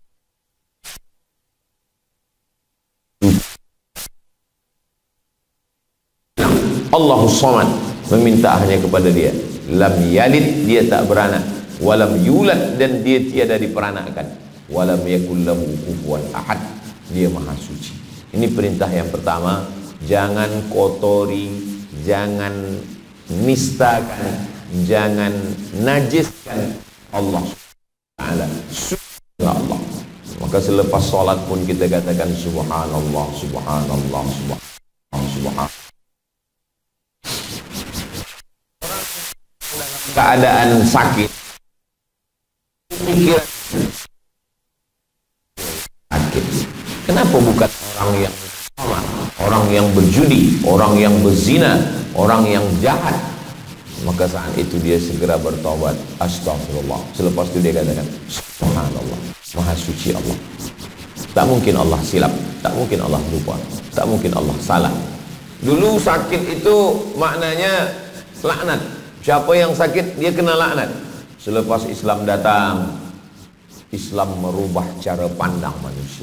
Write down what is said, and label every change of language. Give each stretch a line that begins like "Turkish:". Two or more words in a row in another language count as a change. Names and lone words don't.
Arabic: Allahus Samad,
Malay: meminta hanya kepada Dia.
Arabic: Lam yalid,
Malay: dia tak beranak,
Arabic: walam yulad,
Malay: dan dia tiada diperanakkan,
Arabic: walam yakul lahu kufuwan ahad,
Malay: dia maha suci. Ini perintah yang pertama, jangan kotori, jangan nistakan, jangan najiskan Allah Ta'ala. Subhanallah. Maka selepas sholat pun kita katakan subhanallah, subhanallah, subhanallah, subhanallah. Keadaan sakit, pikiran sakit. Kenapa bukan orang yang sama, orang yang berjudi, orang yang berzina, orang yang jahat? Maka saat itu dia segera bertobat, astagfirullah. Selepas itu dia katakan subhanallah, maha suci Allah. Tak mungkin Allah silap, tak mungkin Allah lupa, tak mungkin Allah salah. Dulu sakit itu maknanya laknat. Siapa yang sakit dia kena laknat. Selepas Islam datang, Islam merubah cara pandang manusia.